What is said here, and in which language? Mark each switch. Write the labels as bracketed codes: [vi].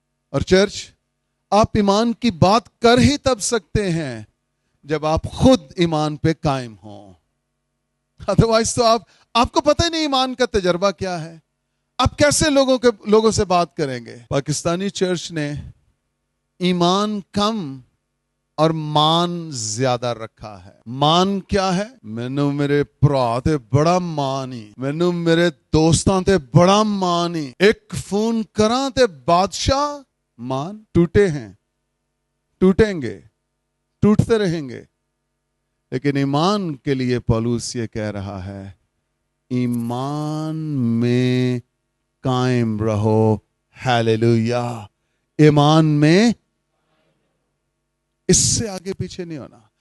[ur] اور چرچ, آپ ایمان کی بات کر ہی تب سکتے ہیں جب آپ خود ایمان پہ قائم ہوں. ادروائز تو آپ کو پتہ ہی نہیں ایمان کا تجربہ کیا ہے. آپ کیسے لوگوں سے بات کریں گے؟ پاکستانی چرچ نے ایمان کم اور مان زیادہ رکھا ہے. مان کیا ہے؟ [pa] مینوں میرے بھرا تے بڑا مان ہی, مینوں میرے دوستاں تے بڑا مان ہی, ایک فون کراں تے بادشاہ. [ur] مان ٹوٹے ہیں, ٹوٹیں گے, ٹوٹتے رہیں گے. لیکن ایمان کے لیے پولس یہ کہہ رہا ہے, ایمان میں قائم رہو. ہیلیلویا. ایمان میں, اس سے آگے پیچھے نہیں ہونا.